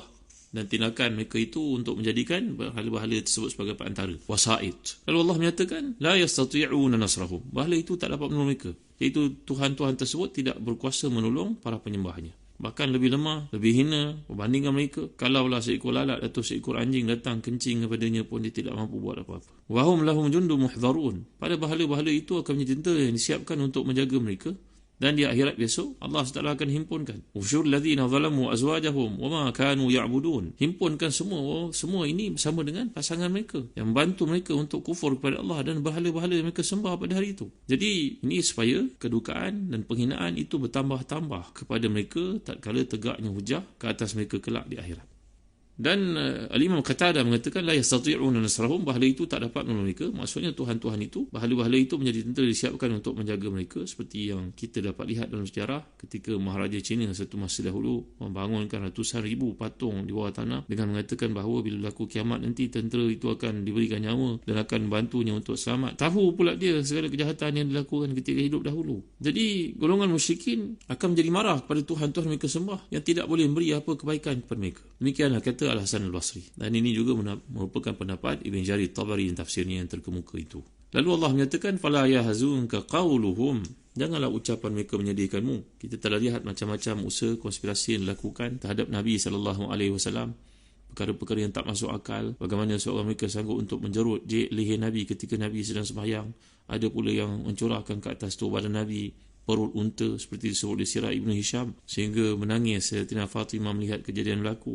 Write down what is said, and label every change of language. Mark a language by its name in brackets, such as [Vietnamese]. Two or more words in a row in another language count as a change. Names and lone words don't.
[Malay] Dan tindakan mereka itu untuk menjadikan berhala-berhala tersebut sebagai perantara, wasa'id. Lalu Allah menyatakan [Arabic] لا يستطيعون نصرهم. [Malay] Berhala itu tak dapat menolong mereka, iaitu Tuhan-Tuhan tersebut tidak berkuasa menolong para penyembahnya. Bahkan lebih lemah, lebih hina berbandingkan mereka. Kalaulah seekor lalat atau seekor anjing datang kencing kepadanya pun dia tidak mampu buat apa-apa. [Arabic] وهم لهم جند محضرون. [Malay] Pada berhala-berhala itu akan menjadi tentera yang disiapkan untuk menjaga mereka. Dan di akhirat besok Allah SWT akan himpunkan [Arabic] احشروا الذين ظلموا أزواجهم وما كانوا يعبدون. [Malay] Himpunkan semua ini bersama dengan pasangan mereka yang membantu mereka untuk kufur kepada Allah dan berhala-berhala yang mereka sembah pada hari itu. Jadi ini supaya kedukaan dan penghinaan itu bertambah-tambah kepada mereka tatkala tegaknya hujah ke atas mereka kelak di akhirat. Dan Al-Imam Qatadah mengatakan [Arabic] لا يستطيعون نصرهم, [Malay] bahala itu tak dapat menolong mereka. Maksudnya Tuhan-Tuhan itu, bahala-bahala itu menjadi tentera disiapkan untuk menjaga mereka, seperti yang kita dapat lihat dalam sejarah ketika Maharaja China satu masa dahulu membangunkan ratusan ribu patung di bawah tanah dengan mengatakan bahawa bila berlaku kiamat nanti tentera itu akan diberikan nyawa dan akan membantunya untuk selamat. Tahu pula dia segala kejahatan yang dilakukan ketika hidup dahulu. Jadi golongan musyrikin akan menjadi marah kepada Tuhan-Tuhan mereka sembah yang tidak boleh memberi apa kebaikan kepada mereka. Demikianlah kata Al-Hasan Al-Basri. Dan ini juga merupakan pendapat Ibn Jarir Tabari yang tafsirnya yang terkemuka itu. Lalu Allah menyatakan [Arabic] فلا يحزنك قولهم. [Malay] Janganlah ucapan mereka menyedihkanmu. Kita telah lihat macam-macam usaha konspirasi yang dilakukan terhadap Nabi SAW. Perkara-perkara yang tak masuk akal. Bagaimana seorang mereka sanggup untuk menjerut leher Nabi ketika Nabi sedang sembahyang. Ada pula yang mencurahkan ke atas badan Nabi perut unta seperti disebut di sirah Ibn Hisham sehingga menangis Sayyidatina Fatimah melihat kejadian berlaku.